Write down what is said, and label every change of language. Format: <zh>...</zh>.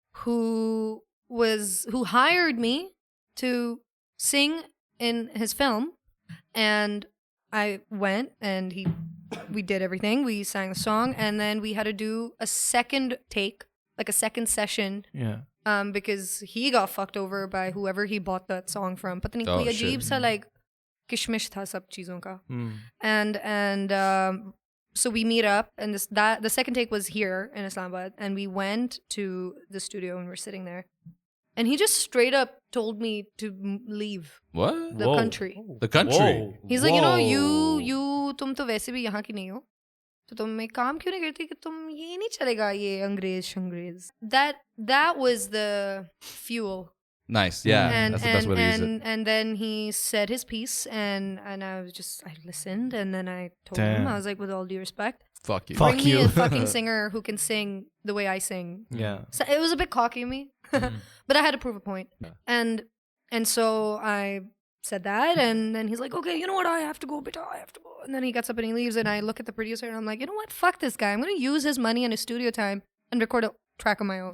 <en>who hired me to sing in his film, and I went and we did everything. We sang the song, and then we had to do a second take, like a second session. yeah Because he got fucked over by whoever he bought that song from.</en> <hi>पता नहीं Oh, कोई</hi> <en>shit.</en> <hi>अजीब सा like किशमिश था सब चीजों का. Hmm.</hi> <en>And so we meet up, and the second take was here in Islamabad, and we went to the studio and we're sitting there, and he just straight up told me to leave What? the country. The country. He's like, you know, you</en> <hi>तुम तो वैसे भी यहाँ की नहीं हो, तो तुम एक काम क्यों नहीं करती कि तुम ये नहीं चलेगा ये अंग्रेज.</hi> <en>That was the fuel. Nice. Yeah. And, that's the best way to use it. and then he said his piece, and I listened, and then I told him, I was like, with all due respect, Fuck you. bring me a fucking singer who can sing the way I sing. Yeah. So it was a bit cocky of me, but I had to prove a point. And so I said that, and then he's like, okay, you know what, I have to go, and then he gets up and he leaves, and I look at the producer, and I'm like, you know what, fuck this guy, I'm gonna use his money and his studio time and record a track of my own.</en>